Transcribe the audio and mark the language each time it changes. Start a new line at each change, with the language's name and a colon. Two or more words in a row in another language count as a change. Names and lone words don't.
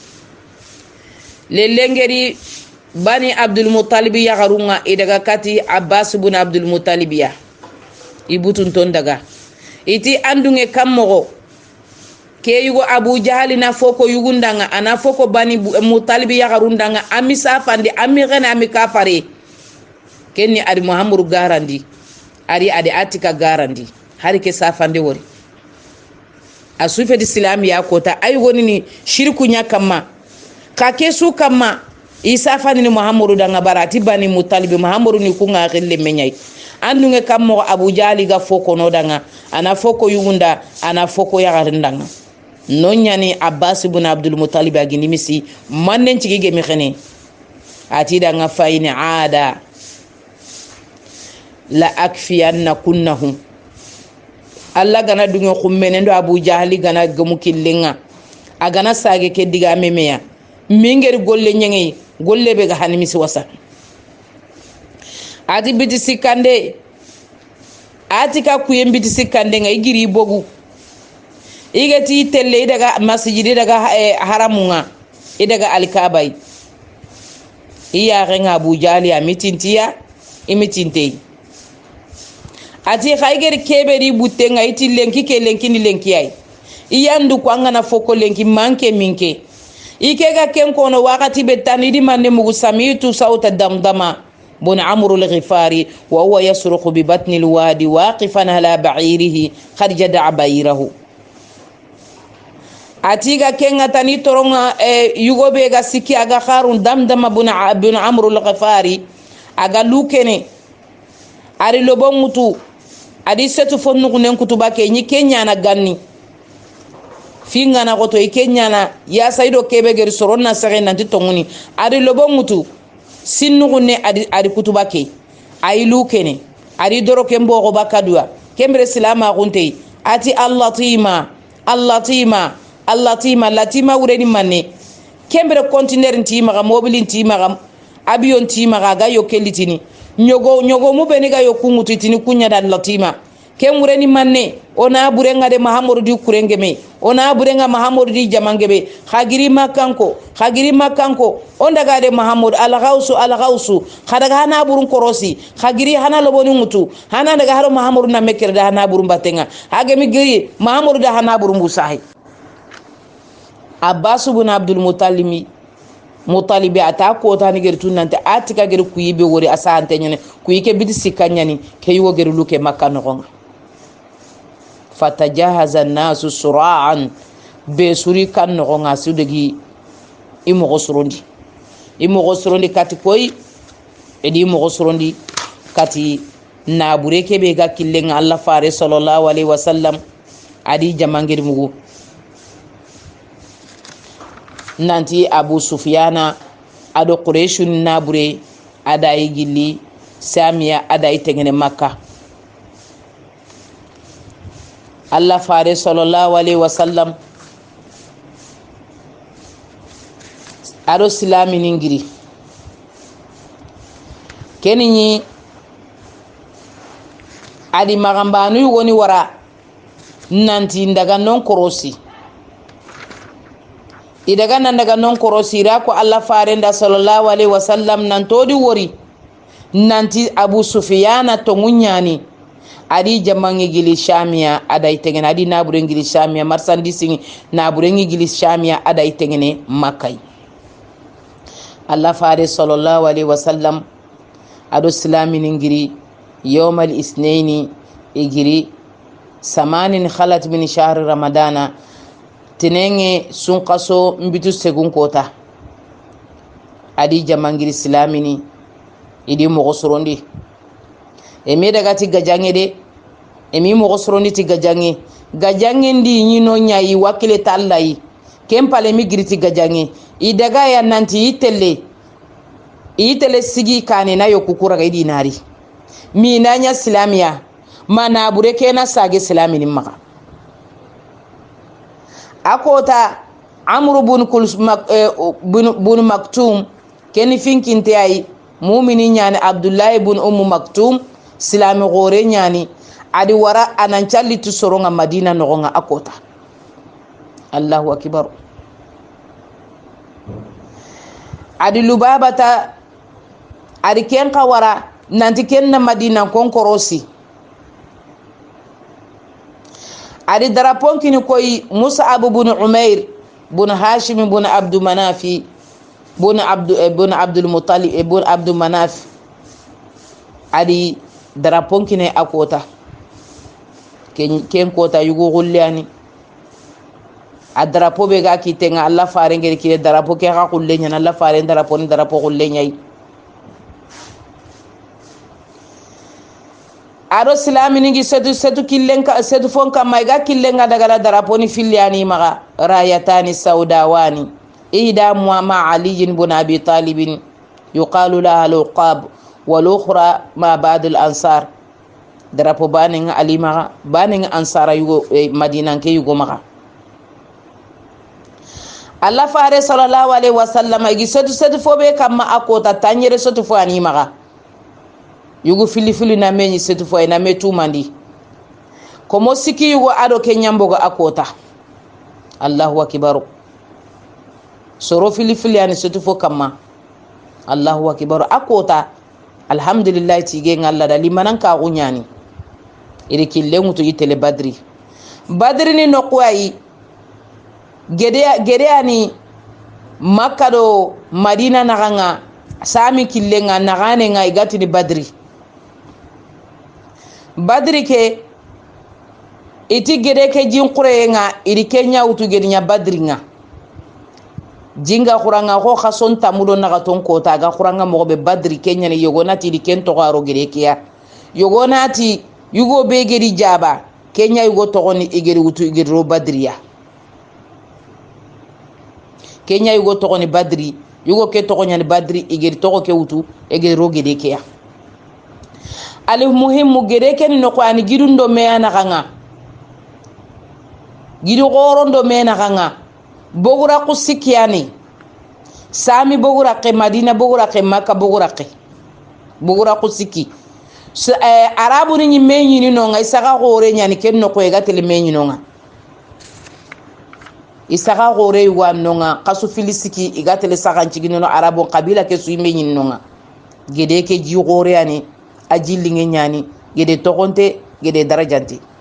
Soninke: lelengeri bani Abdul Muttalib ya garunga idaga kati Abbas ibn Abdul Muttalib ya ibutun ton daga iti andunge kammo ke yugo Abu Jahal na foko yugundanga ana foko bani Muttalib ya garundanga amisa fandi amigana amikafare kenni ari Muhammadu garandi ari adi Atika garandi hari ke safande wori asufe di islam ya kota ay woni ni shirku nya kamma ka kesu kamma isa fani ni Muhammadu danga barati bani Muttalib Muhammadu ni kunga khille menyai andunge kammo Abu Jahal ga foko no danga ana foko yugunda ana foko ya garindanga nonyani Abbas ibn Abdul Muttalib agini misi mannen cigige mi khene ati danga fayni aada la akfiyanna kunnahum alla gana dunga khummenendo Abu Jahali gana gamu killenga agana sage ke diga memeya mingeri golle nyengey golle be ga hanimisi wasa ati biti sikande Atika kuyen biti sikande ngai giri bogu igati telle daga masjidi daga haramunga idaga alkabai iya renga Abu Jahali amitintiya imitinte ati khaigeri keberi butenga iti lenki ke lenki ni lenki ay iyandu ko ngana foko lenki manke minke ikega ken kono wakati betani di manne mugu samitu sauta damdama
Arabic: بن عمرو الغفاري وهو يصرخ ببطن الوادي واقفا على بعيره قد جدع بعيره
Soninke: atiga kenga tani toronga yugo be ga sikki aga kharun damdama bun amru al-ghafari aga lukene ari lobo mutu adi setu fonnu kunen kutuba ke ni kenya na ganni finga na goto kenya na ya saido kebe ger soronna sare nanti tonguni ari lobo mutu sinnu kunne adi kutuba ke ay lukene ari doro kembo go bakadua kembre silama kunte ati allatima latima wureni manne kembere container ntima ga mobile ntima ga avion ntima ga yo kelitini nyogo mu beni ga yo kungutu tini kunya da latima ken wureni manne ona burenga de mahamudu di kurengeme ona burenga mahamudu di jamangebe khagiri makanko onda ga de mahamudu alghausu khadaga hana burun korosi khagiri hana loboni mutu hana daga haro mahamudu na mekker da hana burun batenga hage mi giri mahamudu da hana burun busahi Abbas ibn Abdul Muttalib ata ko tani ger tunante atika ger kuyibe wori asante nyane kuyike bidi sikanyani ke yugo ger luke makka no
Arabic: فتجهز الناس سراعا
Soninke: be suri kan no nga sudegi imo gosrondi kati koy edi imo gosrondi kati nabure kebe ga killen Allah fare
Arabic: صلى الله عليه وسلم
Soninke: adi jamangir mugu nanti Abu Sufyana ado Qurayshun nabure ada igili Samiya ada itengene Makka Allah fare
Arabic: صلى الله عليه وسلم
Soninke: ado silami ningiri keninyi adi magambanu woni wara nanti ndaga non korosi idaga nan daga non korosi ra ko Allah farenda
Arabic: صلى الله عليه وسلم
Soninke: nan todi wori nanti Abu Sufyana to munyani adi jamangi gili Shamiya ada itengene adi nabure gili Shamiya marsandisi nabure gili Shamiya ada itengene Makkai Allah fare
Arabic: صلى الله عليه وسلم
Soninke: ado islami ngiri
Arabic: يوم الإثنين
Soninke: igiri
Arabic: ثمان خلت من شهر رمضان
Soninke: tenenge sunqaso mbitu segun kota adi jamangiri islamini idi mogosrondi emi daga ti gajange de emi mogosrondi ti gajange ndi nyino nyai wakile tallahi kempale mi giriti gajange idaga ya nanti itele sigi kane na yokukura ga idinari minanya islamiya mana bureke na sage islamini maka akota Amru bun Maktum keni finkinte ay mu'mini nyani Abdullah ibn Maktum silami gore nyani adi wara anan calli tu soronga Madina nogonga akota
Arabic: الله أكبر
Soninke: adi Lubabata adi ken kawara nanti ken na Madina kon korosi adi darapon kini koy Mus'ab ibn Umair ibn Hashim ibn Abdul Manafi ibn Abdul Muttalib ibn Abdul Manaf adi darapon kini akota ken kota yugo gullani adarapo be ga kitenga Allah fare ngere kire darapo ke ga gullenya Allah fare darapo ni darapo gullenya aro silami ningi setu killenka setu fonka maiga killenga daga darapo ni filiani maga
Arabic: رايتان سوداوان إحدى مع علي بن أبي طالب يقال لها العقاب والأخرى مع بعض الأنصار
Soninke: darapo baninga Ali maga baninga ansara yugo Madina ke yugo maga Allah fare
Arabic: صلى الله عليه وسلم
Soninke: igi setu fobe kamma akota tanyere setu fo ani maga yugo fili na menyi setu fo na metu mandi komo siki yugo ado ke nyambogo akota
Arabic: الله أكبر
Soninke: soro fili ani setu fo kamma
Arabic: الله أكبر
Soninke: akota alhamdulillah tige ngalla dali manan ka gunyani iri kille mutu yitele badri ni nokwai gede ani Makka do Madina naganga sami killenga nagane nga igati ni badri ke iti gede ke jin qure nga iri kenya utu gede nya badri nga jinga khuranga ko khason tamudo naga ton kota ga khuranga mo be badri kenya ni yogonati di kento garo gede kiya yogonati yugo be gedi jaba kenya yugo togoni igeri utu igeri ro badriya kenya yugo togoni badri yugo ke togonya ni badri igeri togo ke utu igeri ro gede kiya ali muhimmu gede ken no ko ani gidundo me ana kanga gidu gorondo me na kanga bogura ku sikiyani sami bogura ke madina bogura ke makka bogura ku siki arabu ni menyi ni no ngai saka gore nyani ken no ko e gatele menyi no nga isaka gore wa no nga kasu filisiki igatele sakancigino no arabu kabila ke su menyi no nga gede ke ji gore ani ajilinge nyani gede tokonte gede darajante